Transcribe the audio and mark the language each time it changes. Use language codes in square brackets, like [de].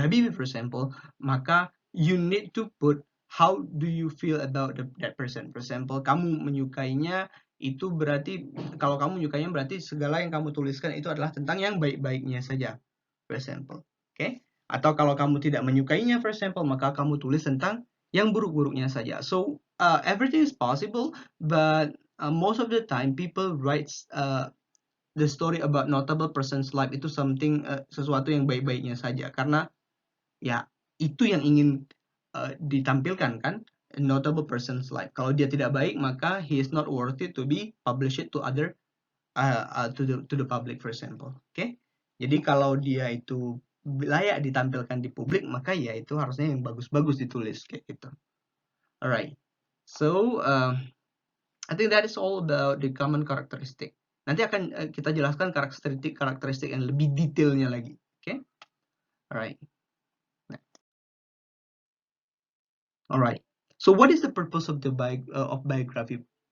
[en] Habibie, for example, maka you need to put how do you feel about that person. [id] For example, kamu menyukainya, itu berarti, kalau kamu menyukainya berarti segala yang kamu tuliskan itu adalah tentang yang baik-baiknya saja, [en] for example. [id] Okay? Atau kalau kamu tidak menyukainya, [en] for example, [id] maka kamu tulis tentang yang buruk-buruknya saja. [en] So everything is possible, but most of the time people writes the story about notable person's life itu something [id] sesuatu yang baik-baiknya saja, karena ya itu yang ingin ditampilkan kan, [en] a notable person's life. [id] Kalau dia tidak baik, maka [en] he is not worth it to be published to other to the public, for example. Okay? [id] Jadi kalau dia itu layak ditampilkan di publik, maka ya itu harusnya yang bagus-bagus ditulis kayak gitu. [en] Alright. So I think that is all about the common characteristic. [id] Nanti akan kita jelaskan karakteristik yang lebih detailnya lagi. [en] Okay? Alright. Alright. So what is the purpose of the biography?